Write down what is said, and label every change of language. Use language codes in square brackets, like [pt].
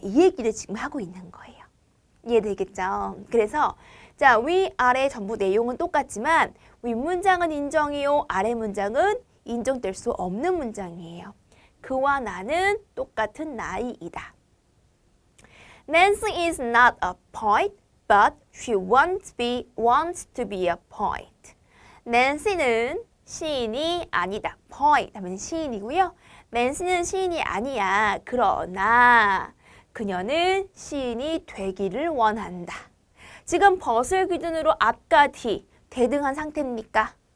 [ko] 이 얘기를 지금 하고 있는 거예요. 이해되겠죠? 그래서 자, 위, 아래 전부 내용은 똑같지만 윗문장은 인정이요. 아래 문장은 인정될 수 없는 문장이에요. 그와 나는 똑같은 나이이다. [en] Nancy is not a poet, but she wants to be a poet. [ko] Nancy는 시인이 아니다. poet 하면 시인이고요. Nancy는 시인이 아니야. 그러나 그녀는 시인이 되기를 원한다. 지금 but을 기준으로 앞과 뒤 대등한 상태입니까?